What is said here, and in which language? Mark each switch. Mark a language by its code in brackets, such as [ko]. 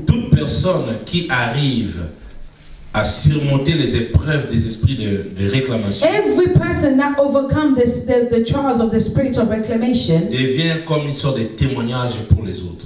[fr] Toute personne qui arrive à surmonter les épreuves des esprits de réclamation. [en] Every person that overcomes the trials of the spirit of reclamation [fr] devient comme une sorte de témoignage pour les autres.